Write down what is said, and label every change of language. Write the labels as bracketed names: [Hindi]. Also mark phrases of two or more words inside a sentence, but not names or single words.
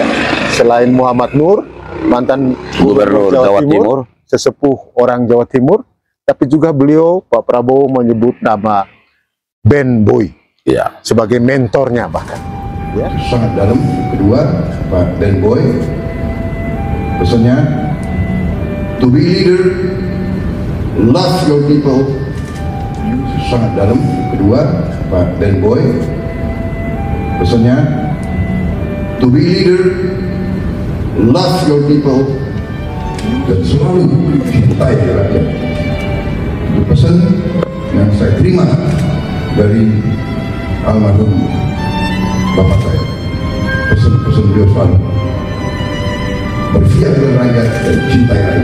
[Indonesian] Selain Muhammad Nur, mantan Gubernur Jawa Timur, sesepuh orang Jawa Timur, tapi juga beliau, Pak Prabowo, menyebut nama Ben Boy ya, sebagai mentornya bahkan. Ya. Sangat dalam. Kedua, Pak Ben Boy, pesannya, [English] to be leader, love your people. [Indonesian] Sangat dalam. Kedua, Pak Ben Boy, pesannya, [English] to be leader, love your people, [Indonesian] dan selalu cintai rakyat. Itu pesan yang saya terima dari almarhum bapak saya. Pesan-pesan beliau selalu berpihak kepada rakyat dan cintai rakyat.